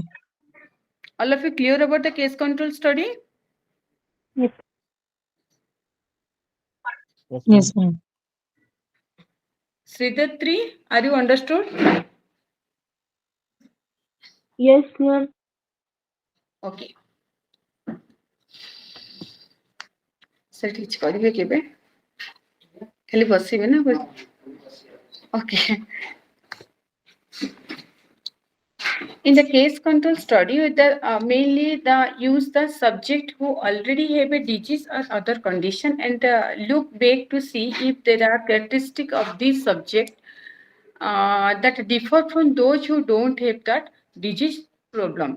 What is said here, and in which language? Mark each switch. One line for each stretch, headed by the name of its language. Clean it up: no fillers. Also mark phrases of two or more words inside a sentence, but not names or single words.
English: All of you clear about the case control study? Yes. Yes, ma'am. Yes, ma'am. Sridhar 3, are you understood? Yes, ma'am.
Odia: Okay. ସେଠି କିଛି କରିବେ କେବେ ଖାଲି ବସିବେ ନା okay.
English: In the case control study, mainly the use the subject who already have a disease or other condition and look back to see if there are characteristic of this subject that differ from those who don't have that disease problem.